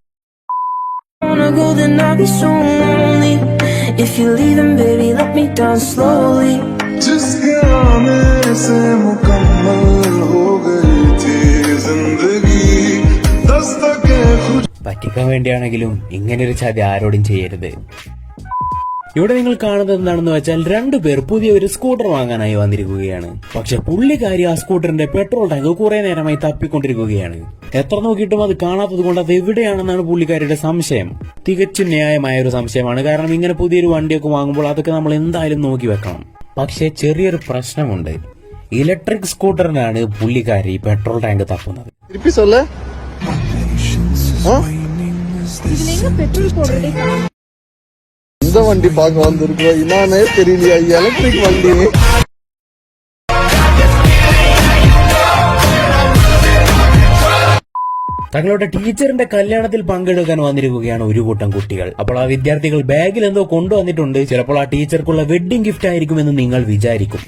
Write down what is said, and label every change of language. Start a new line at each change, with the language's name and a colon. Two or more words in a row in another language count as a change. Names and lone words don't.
English: If you leave them, baby, let me down slowly.
Hindi: जिसके आने से मुकम्मल हो गई थी जिंदगी दस्तके खुद.
Malayalam: പറ്റിക്കാൻ വേണ്ടിയാണെങ്കിലും ഇങ്ങനൊരു ചതി ആരോടും ചെയ്യരുത്. ഇവിടെ നിങ്ങൾ കാണുന്നത് എന്താണെന്ന് വെച്ചാൽ, രണ്ടുപേർ പുതിയ ഒരു സ്കൂട്ടർ വാങ്ങാനായി വന്നിരിക്കുകയാണ്. പക്ഷെ പുള്ളിക്കാരി ആ സ്കൂട്ടറിന്റെ
English: petrol tank
Malayalam: കുറെ നേരമായി തപ്പിക്കൊണ്ടിരിക്കുകയാണ്. എത്ര നോക്കിയിട്ടും അത് കാണാത്തത് കൊണ്ട് അത് എവിടെയാണെന്നാണ് പുള്ളിക്കാരിയുടെ സംശയം. തികച്ചും ന്യായമായ ഒരു സംശയമാണ്. കാരണം ഇങ്ങനെ പുതിയൊരു വണ്ടിയൊക്കെ വാങ്ങുമ്പോൾ അതൊക്കെ നമ്മൾ എന്തായാലും നോക്കി വെക്കണം. പക്ഷെ ചെറിയൊരു പ്രശ്നമുണ്ട്.
English: electric scooter
Malayalam: പുള്ളിക്കാരി
English: petrol tank
Malayalam: തപ്പുന്നത്.
Tamil: இந்த வண்டி பார்க்க வந்திருக்கோம். என்னன்னே தெரியலையா, எலக்ட்ரிக் வண்டி.
Malayalam: തങ്ങളുടെ ടീച്ചറിന്റെ കല്യാണത്തിൽ പങ്കെടുക്കാൻ വന്നിരിക്കുകയാണ് ഒരു കൂട്ടം കുട്ടികൾ. അപ്പോൾ ആ വിദ്യാർത്ഥികൾ ബാഗിൽ എന്തോ കൊണ്ടുവന്നിട്ടുണ്ട്. ചിലപ്പോൾ ആ ടീച്ചർക്കുള്ള
English: wedding gift
Malayalam: ആയിരിക്കുമെന്ന് നിങ്ങൾ വിചാരിക്കും.